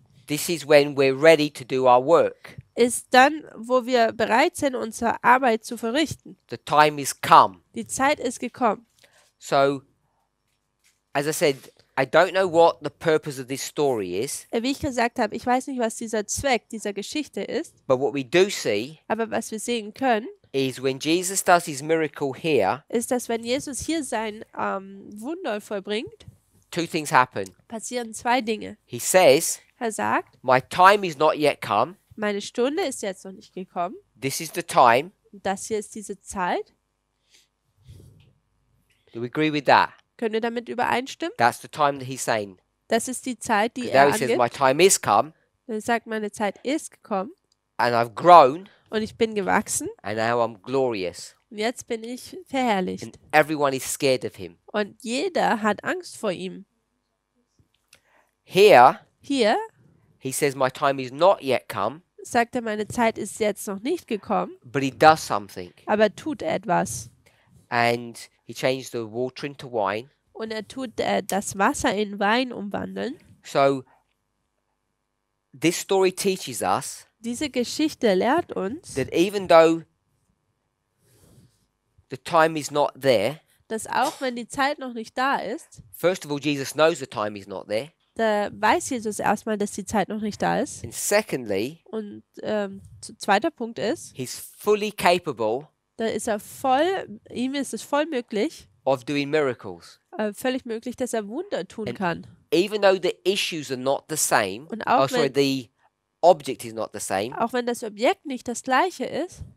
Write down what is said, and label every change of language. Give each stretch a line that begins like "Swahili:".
English: this is when we're ready to do our work.
German: ist dann, wo wir bereit sind, unsere Arbeit zu verrichten.
English: The time is come.
German: Die Zeit ist gekommen.
English: So, as I said, I don't know what the purpose of this story is,
German: Wie ich gesagt habe, ich weiß nicht, was dieser Zweck dieser Geschichte ist,
English: but what we do see
German: aber was wir sehen können,
English: is when Jesus does his miracle here,
German: ist, dass wenn Jesus hier sein Wunder vollbringt,
English: 2 things happen.
German: passieren 2 Dinge.
English: He says,
German: Er sagt,
English: my time is not yet come.
German: meine Stunde ist jetzt noch nicht gekommen.
English: This is the time.
German: Und das hier ist diese Zeit.
English: Do we agree with that?
German: Können wir damit übereinstimmen?
English: That's the time that he's saying.
German: Das ist die Zeit, die
English: 'Cause
German: er
English: now he says, my
German: angibt.
English: time is come,
German: Er sagt, meine Zeit ist gekommen
English: and I've grown,
German: und ich bin gewachsen
English: and now I'm glorious.
German: und jetzt bin ich verherrlicht.
English: And everyone is scared of him.
German: Und jeder hat Angst vor ihm.
English: Here,
German: Hier
English: he says, my time is not yet come,
German: sagt er, meine Zeit ist jetzt noch nicht gekommen,
English: but he does something.
German: aber tut etwas.
English: And he changed the water into wine.
German: Und er tut das Wasser in Wein umwandeln.
English: So, this story teaches us
German: Diese Geschichte lehrt uns,
English: that even though the time is not there,
German: dass auch wenn die Zeit noch nicht da ist,
English: first of all, Jesus knows the time is not there.
German: da weiß Jesus erstmal, dass die Zeit noch nicht da ist.
English: And secondly,
German: Und zweiter Punkt ist,
English: he's fully capable
German: da ist er ihm ist es voll möglich,
English: of doing miracles.
German: völlig möglich, dass er Wunder tun kann.
English: Even though the issues are not the same,
German: Und auch
English: the object is not the same,
German: Auch wenn das Objekt nicht das gleiche ist,